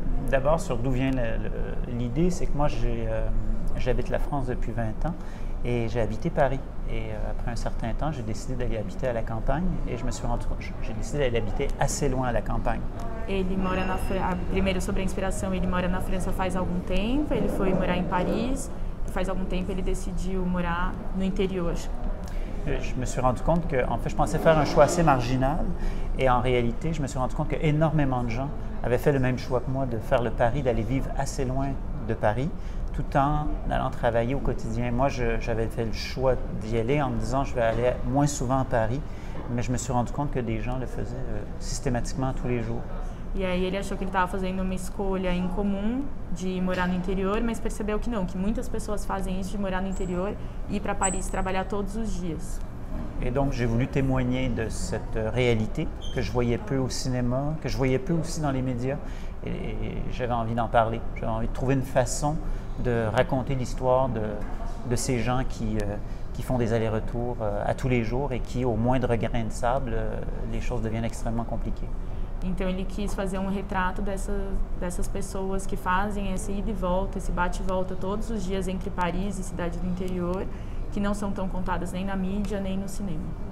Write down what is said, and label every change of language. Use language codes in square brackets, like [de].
[fr] D'abord, sur d'où vient l'idée, c'est que moi j'habite la France depuis 20 ans et j'ai habité Paris. Et après un certain temps, j'ai décidé d'aller habiter à la campagne et j'ai décidé d'aller habiter assez loin à la campagne. [pt] Ele mora na França, primeiro sobre a inspiração, ele mora na França faz algum tempo, ele foi morar em Paris, e faz algum tempo ele decidiu morar no interior. [fr] Je me suis rendu compte que, en fait, je pensais faire un choix assez marginal et en réalité, je me suis rendu compte qu'énormément de gens avaient fait le même choix que moi de faire le pari d'aller vivre assez loin de Paris tout en allant travailler au quotidien. Moi, j'avais fait le choix d'y aller en me disant je vais aller moins souvent à Paris, mais je me suis rendu compte que des gens le faisaient systématiquement tous les jours. [pt] E aí ele achou que ele estava fazendo uma escolha incomum de morar no interior, mas percebeu que não, que muitas pessoas fazem isso de morar no interior e ir para Paris trabalhar todos os dias. [fr] Et donc j'ai voulu témoigner de cette réalité que je voyais peu au cinéma, que je voyais peu aussi dans les médias, et j'avais envie d'en parler. J'avais envie de trouver une façon de raconter l'histoire de ces gens qui font des allers-retours à tous les jours et qui, au moindre grain de sable, les choses deviennent extrêmement compliquées. [pt] Então ele quis fazer um retrato dessas pessoas que fazem esse ida e volta, esse bate e volta todos os dias entre Paris e cidade do interior, que não são tão contadas nem na mídia nem no cinema.